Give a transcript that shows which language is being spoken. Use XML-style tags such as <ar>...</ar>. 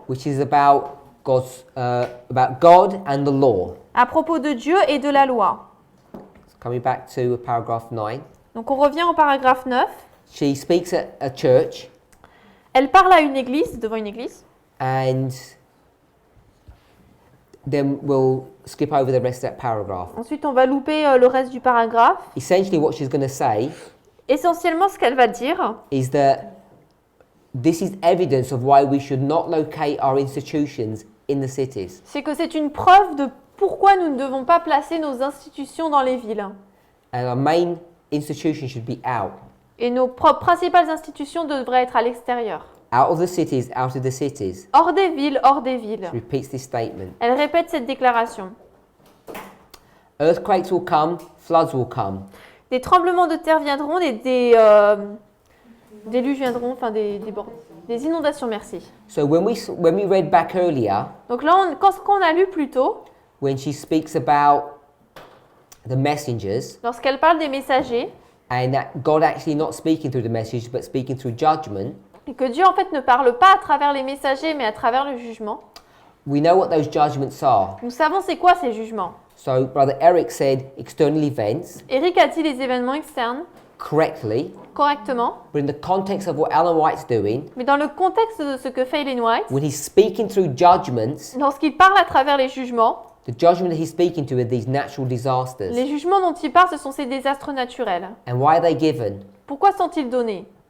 <en>which is about about God and the law.</en> <fr>à propos de Dieu et de la loi.</fr> <en>Coming back to paragraph 9.</en> <fr>Donc on revient au paragraphe 9.</fr> <en>She speaks at a church</en> <fr>Elle parle à une église, devant une église.</fr> <en>and then we'll skip over the rest of that paragraph.</en> <fr>Ensuite, on va louper le reste du paragraphe.</fr> <en>Essentially what she's going to say</en> <fr>Essentiellement, ce qu'elle va dire,</fr> <en>is that this is evidence of why we should not locate our institutions in the cities.</en> <fr>c'est que c'est une preuve de pourquoi nous ne devons pas placer nos institutions dans les villes.</fr> <en>And our main institution should be out.</en> <fr>Et nos principales institutions devraient être à l'extérieur.</fr> <en>Out of the cities, out of the cities.</en> <fr>Hors des villes, hors des villes.</fr> <en>She repeats this statement.</en> <fr>Elle répète cette déclaration.</fr> <en>Earthquakes will come, floods will come.</en> <fr>Des tremblements de terre viendront, des déluges viendront, enfin des inondations, merci.</fr> <en>So when we read back earlier,</en> <fr>Donc là, quand on a lu plus tôt,</fr> <en>when she speaks about the messengers,</en> <fr>lorsqu'elle parle des messagers,</fr> <en>and that God actually not speaking through the message, but speaking through judgment,</en> <fr>et que Dieu en fait ne parle pas à travers les messagers, mais à travers le jugement,</fr> <en>we know what those judgments are.</en> <fr>nous savons c'est quoi ces jugements.</fr> <en>So Brother Eric said external events</en> <fr>Eric a dit les événements externes</fr> <en>correctly,</en> <fr>correctement,</fr> <en>but in the context of what Ellen White's doing,</en> <fr>mais dans le contexte de ce que fait Ellen White,</fr> <en>when he's speaking through judgments,</en> <fr>lorsqu'il parle à travers les jugements,</fr> <en>the judgment that he's speaking to are these natural disasters.</en> <fr>les jugements dont il parle, ce sont ces désastres naturels.</fr> <en>And why are they given?</en> <fr>Pourquoi sont-ils donnés?</fr>